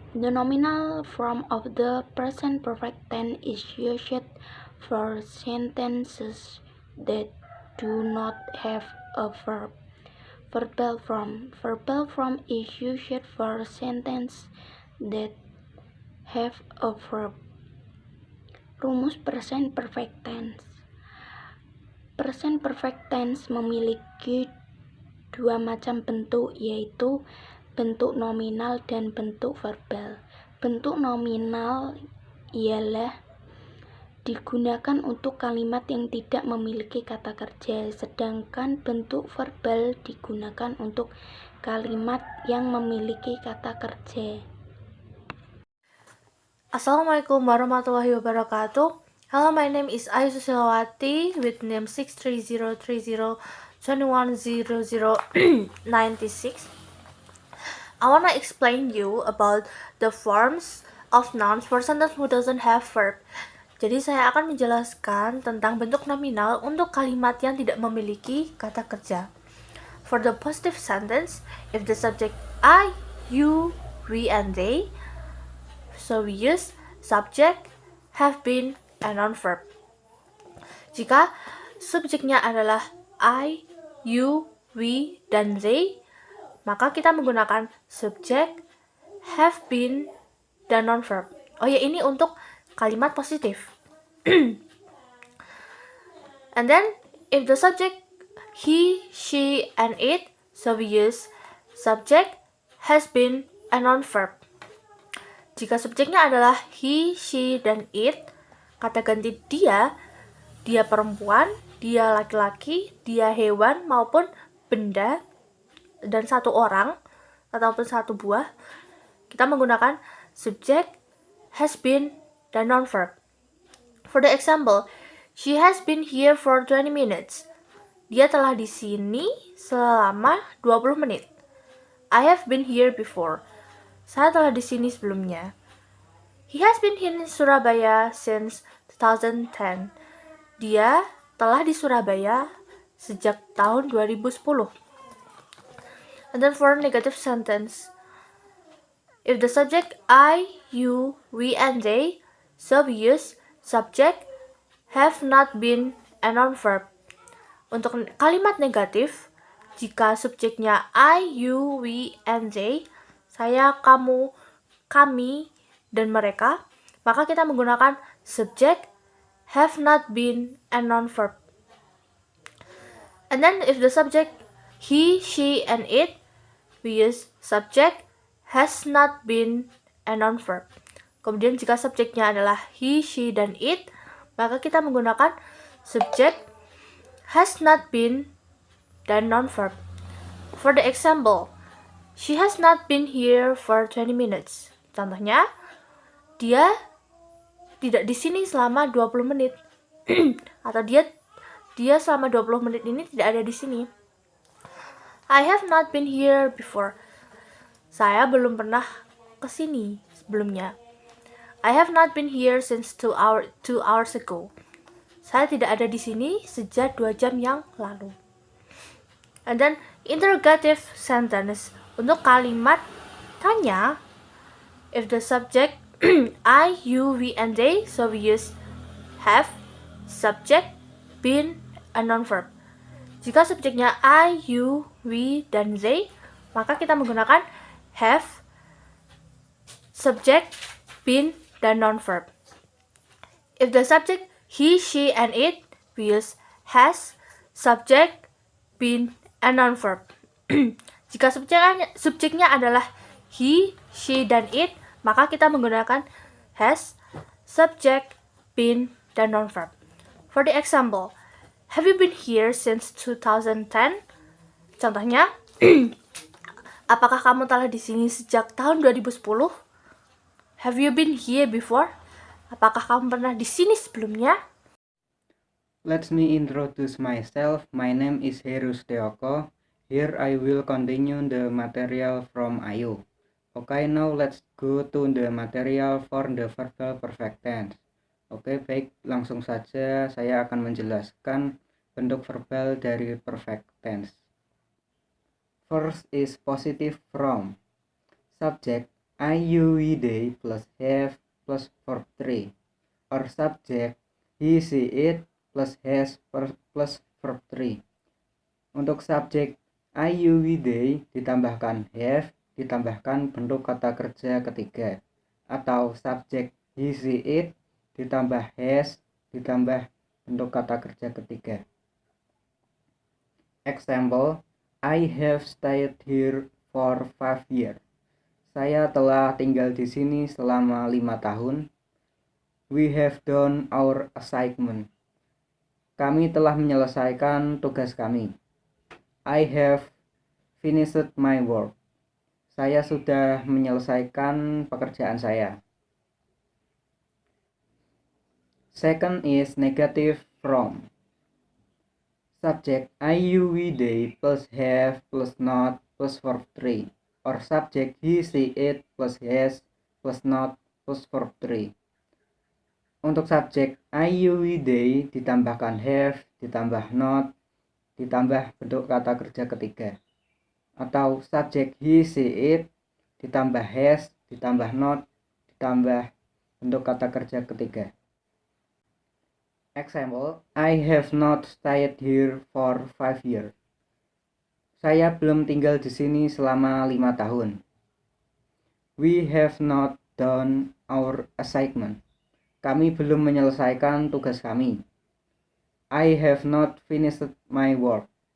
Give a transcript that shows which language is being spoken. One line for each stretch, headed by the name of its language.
English: The nominal form of the present perfect tense is used for sentences that do not have a verb. Verbal form. Verbal form is used for sentences that have a verb. Rumus present perfect tense.
Indonesian: Present perfect tense memiliki 2 macam bentuk, yaitu bentuk nominal dan bentuk verbal. Bentuk nominal ialah digunakan untuk kalimat yang tidak memiliki kata kerja, sedangkan bentuk verbal digunakan untuk kalimat yang memiliki kata kerja.
English: Assalamualaikum warahmatullahi wabarakatuh. Hello, my name is Ayu Susilawati with name 63030210096. I wanna explain you about the forms of nouns for sentence who doesn't have verb.
Indonesian: Jadi saya akan menjelaskan tentang bentuk nominal untuk kalimat yang tidak memiliki kata kerja.
English: For the positive sentence, if the subject I, you, we, and they, so we use subject, have been, and noun verb.
Indonesian: Jika subjeknya adalah I, you, we, dan they, maka kita menggunakan subject, have been, dan noun verb. Oh ya, ini untuk kalimat positif.
English: And then, if the subject he, she, and it, so we use subject, has been, and noun verb.
Indonesian: Jika subjeknya adalah he, she, dan it, kata ganti dia perempuan, dia laki-laki, dia hewan maupun benda, dan 1 orang ataupun 1 buah, kita menggunakan subject, has been, dan noun verb.
English: For the example, she has been here for 20 minutes.
Indonesian: Dia telah di sini selama 20 menit.
English: I have been here before.
Indonesian: Saya telah di sini sebelumnya.
English: He has been here in Surabaya since 2010.
Indonesian: Dia telah di Surabaya sejak tahun 2010.
English: And then for negative sentence, if the subject I, you, we, and they, so we use subject have not been and noun verb.
Indonesian: Untuk kalimat negatif, jika subjeknya I, you, we, and they, saya, kamu, kami, dan mereka, maka kita menggunakan subject have not been and noun verb.
English: And then if the subject he, she, and it, we use subject has not been and noun verb.
Indonesian: Kemudian jika subjeknya adalah he, she, dan it, maka kita menggunakan subject has not been dan noun verb.
English: For the example, she has not been here for 20 minutes.
Indonesian: Contohnya, dia tidak di sini selama 20 menit. Atau dia selama 20 menit ini tidak ada di sini.
English: I have not been here before.
Indonesian: Saya belum pernah ke sini sebelumnya.
English: I have not been here since 2 hours ago.
Indonesian: Saya tidak ada di sini sejak 2 jam yang lalu.
English: And then interrogative sentence.
Indonesian: Untuk kalimat tanya,
English: if the subject I, you, we, and they, so we use have, subject, been, and noun verb.
Indonesian: Jika subjeknya I, you, we, dan they, maka kita menggunakan have, subject, been, dan noun verb.
English: If the subject he, she, and it, we use has, subject, been, and noun verb.
Indonesian: Jika subjeknya adalah he, she, dan it, maka kita menggunakan has, subject, been, dan noun verb.
English: For the example, have you been here since 2010?
Indonesian: Contohnya, apakah kamu telah di sini sejak tahun 2010?
English: Have you been here before?
Indonesian: Apakah kamu pernah di sini sebelumnya?
English: Let me introduce myself. My name is Heru Steoko. Here I will continue the material from Ayu. Okay, now let's go to the material for the verbal perfect tense.
Indonesian: Oke, baik, langsung saja saya akan menjelaskan bentuk verbal dari perfect tense.
English: First is positive from. Subject I, you, we, they plus have plus verb 3. Or subject he, she, it plus has plus verb 3.
Indonesian: Untuk subjek I, you, we, they ditambahkan have ditambahkan bentuk kata kerja ketiga, atau subjek he, she, it ditambah has ditambah bentuk kata kerja ketiga.
English: Example, I have stayed here for 5 years.
Indonesian: Saya telah tinggal di sini selama 5 tahun.
English: We have done our assignment.
Indonesian: Kami telah menyelesaikan tugas kami.
English: I have finished my work.
Indonesian: Saya sudah menyelesaikan pekerjaan saya.
English: Second is negative from. Subject I, you, we, they plus have plus not plus verb 3. Or subject he, she, it plus has plus not plus verb 3.
Indonesian: Untuk subjek I, you, we, they ditambahkan have ditambah not ditambah bentuk kata kerja ketiga, atau subjek he, she, it ditambah has ditambah not ditambah bentuk kata kerja ketiga.
English: Example, I have not stayed here for 5 years.
Indonesian: Saya belum tinggal di sini selama 5 tahun.
English: We have not done our assignment.
Indonesian: Kami belum menyelesaikan tugas kami.
English: I have not finished my work.